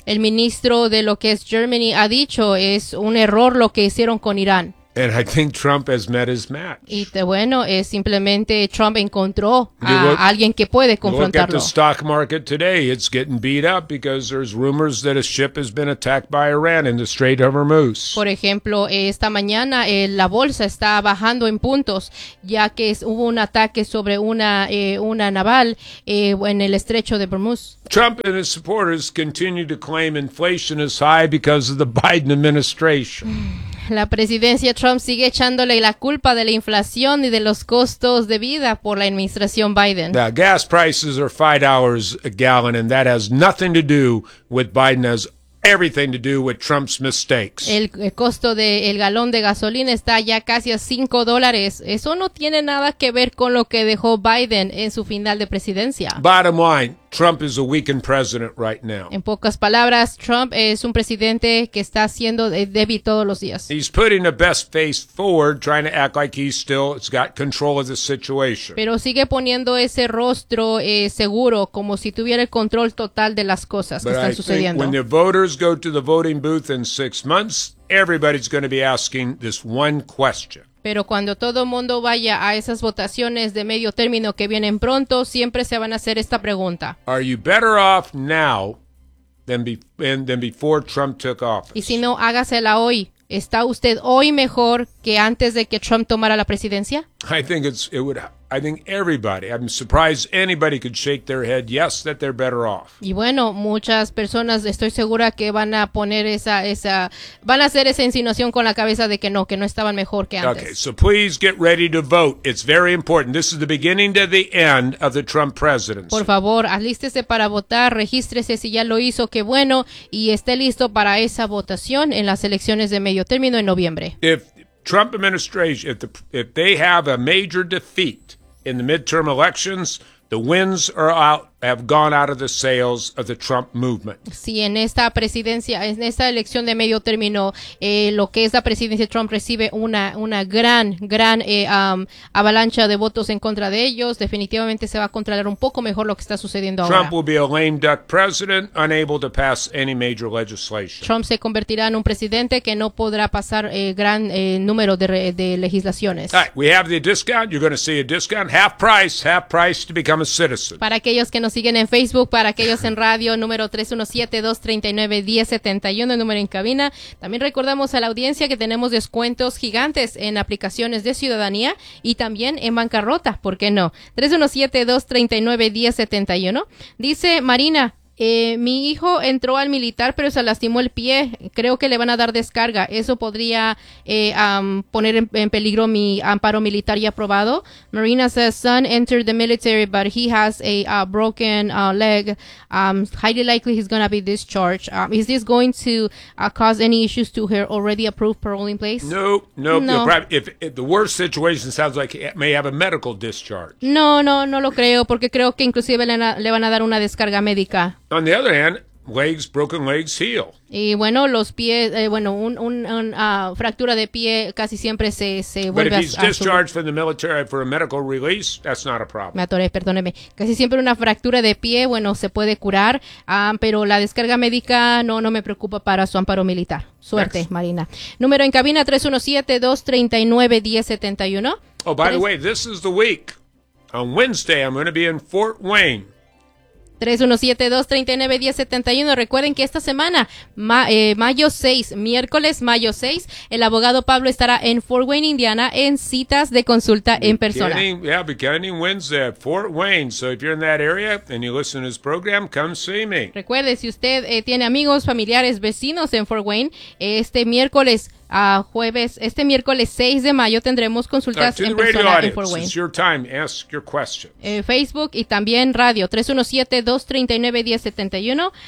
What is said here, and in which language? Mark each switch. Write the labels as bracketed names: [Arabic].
[Spanish] El ministro de lo que es Germany ha dicho es un error lo que hicieron con Irán. [English] And I think Trump has met his match. [Spanish] Y bueno, simplemente Trump encontró a alguien que puede confrontarlo. [English] Look at the stock market today. It's getting beat up because there's rumors that a ship has been attacked by Iran in the Strait of Hormuz. [Spanish] Por ejemplo, esta mañana la bolsa está bajando en puntos ya que hubo un ataque sobre una naval en el Estrecho de Hormuz. [English] Trump and his supporters continue to claim inflation is high because of the Biden administration. [Spanish] La presidencia Trump sigue echándole la culpa de la inflación y de los costos de vida por la administración Biden. [English] The gas prices are $5 a gallon and that has nothing to do with Biden, has everything to do with Trump's mistakes. [Spanish] El costo del galón de gasolina está ya casi a $5. Eso no tiene nada que ver con lo que dejó Biden en su final de presidencia. [English] Bottom line, Trump is a weakened president right now. [Spanish] En pocas palabras, Trump es un presidente que está siendo débil todos los días. [English] He's putting a best face forward, trying to act like he's still has got control of the situation. [Spanish] Pero sigue poniendo ese rostro seguro, como si tuviera el control total de las cosas que están sucediendo. [English] But I think when the voters go to the voting booth in 6 months, everybody's going to be asking this one question. [Spanish] Pero cuando todo mundo vaya a esas votaciones de medio término que vienen pronto, siempre se van a hacer esta pregunta. [English] Are you better off now than before Trump took office? [Spanish] Y si no, hágasela hoy. ¿Está usted hoy mejor que antes de que Trump tomara la presidencia? [English] I think everybody, I'm surprised anybody could shake their head yes that they're better off. [Spanish] Y bueno, muchas personas estoy segura que van a poner esa van a hacer esa insinuación con la cabeza de que no estaban mejor que antes. [English] Okay, so please get ready to vote. It's very important. This is the beginning to the end of the Trump presidency. [Spanish] Por favor, alístese para votar, regístrese si ya lo hizo, qué bueno, y esté listo para esa votación en las elecciones de medio término en noviembre. [English] Trump administration, if they have a major defeat in the midterm elections, the winds have gone out of the sails of the Trump movement. [Spanish] Si en esta presidencia, en esta elección de medio término, lo que es la presidencia de Trump recibe una gran avalancha de votos en contra de ellos, definitivamente se va a controlar un poco mejor lo que está sucediendo Trump ahora. [English] Trump will be a lame duck president, unable to pass any major legislation. [Spanish] Trump se convertirá en un presidente que no podrá pasar gran número de legislaciones. [English] All right, we have the discount. You're going to see a discount, half price to become a citizen. [Spanish] Para aquellos que nos siguen en Facebook, para aquellos en radio, número 317-239-1071, el número en cabina. También recordamos a la audiencia que tenemos descuentos gigantes en aplicaciones de ciudadanía y también en bancarrota, ¿por qué no? 317-239-1071. Dice Marina, mi hijo entró al militar, pero se lastimó el pie. Creo que le van a dar descarga. ¿Eso podría poner en peligro mi amparo militar ya aprobado? [English] Marina says, son entered the military, but he has a broken leg. Highly likely he's going to be discharged. Is this going to cause any issues to her already approved paroling place? No. If the worst situation sounds like he may have a medical discharge. [Spanish] No lo creo, porque creo que inclusive le van a dar una descarga médica. [English] On the other hand, legs, broken legs heal. [Spanish] Y bueno, los pies, bueno, una fractura de pie casi siempre se vuelve a [English] surgir. But if he's discharged from the military for a medical release, that's not a problem. [Spanish] Me atoré, perdóneme. Casi siempre una fractura de pie, bueno, se puede curar, pero la descarga médica no me preocupa para su amparo militar. Suerte, next. Marina. Número en cabina, 317-239-1071. [English] Oh, by the way, this is the week. On Wednesday, I'm going to be in Fort Wayne. 317-239-1071. [Spanish] Recuerden que esta semana, mayo 6, miércoles, mayo 6, el abogado Pablo estará en Fort Wayne, Indiana, en citas de consulta en persona. [English] Beginning Wednesday at Fort Wayne. So if you're in that area and you listen to this program, come see me. [Spanish] Recuerde, si usted tiene amigos, familiares, vecinos en Fort Wayne, este miércoles jueves, este miércoles 6 de mayo tendremos consultas en persona en Fort Wayne. [English] It's your time. Ask your questions. [Spanish] Facebook y también radio, 317-239-1071.